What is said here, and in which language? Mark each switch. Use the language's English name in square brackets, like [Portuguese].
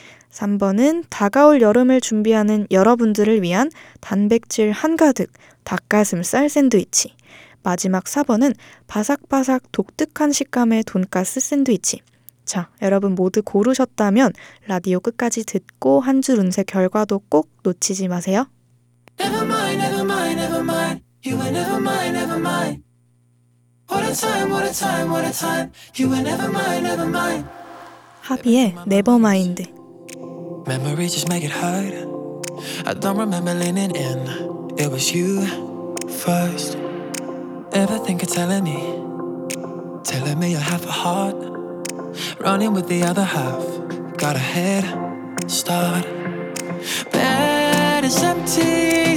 [Korean] 3번은 다가올 여름을 준비하는 여러분들을 위한 단백질 한가득 닭가슴살 샌드위치. 마지막 4번은 바삭바삭 독특한 식감의 돈가스 샌드위치. 자, 여러분 모두 고르셨다면 라디오 끝까지 듣고 한 줄 운세 결과도 꼭 놓치지 마세요. [English] Never mind, never mind, never mind. You are never mind, never mind. What a time, what a time, what a time. You were never mine, never mine. [Korean] 하비의 Nevermind. [English] Memory just make it hard. I don't remember leaning in. It was you first. Ever think of telling me? Telling me you're half a heart. Running with the other half. Got a head start. Bed is empty.